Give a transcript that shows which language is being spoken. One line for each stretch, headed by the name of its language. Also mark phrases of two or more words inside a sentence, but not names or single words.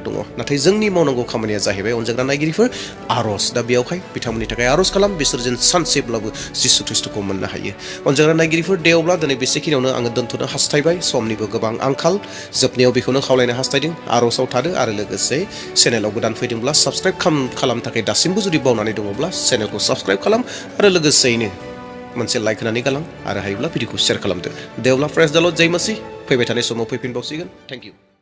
Bodo: दङ नाथाय जोंनि मावनांगौ खामानिया जाहैबाय अनजाग्रा नायगिरिफोर आर'ज दा बेयावहाय बिथांमोननि थाखाय आर'ज खालाम बिसोर जेन सानसेब्लाबो जिसु ख्रिस्टखौ मोननो हायो अनजाग्रा नायगिरिफोर दे अब्ला दिनै बेसेखिनियावनो आङो दोनथ'नो हास्थायबाय समनिबो गोबां आंखाल जोबनायाव बेखौनो खावलायनो हास्थायदों आर'जआव थादो आरो लोगोसे चेनेलाव गोदान फैदोंब्ला साबस्क्राइब खालामनो थाखाय दासिमबो जुदि बावनानै दङब्ला चेनेलखौ साबस्क्राइब खालाम आरो लोगोसेयैनो मोनसे लाइक होनानै गालां आरो हायोब्ला भिडिअखौ शेयार खालामदो दे अब्ला
English: praise the Lord
Hindi: जय मसीह
Bodo: फैबाय थानाय समाव फैफिनबावसिगोन
English: thank you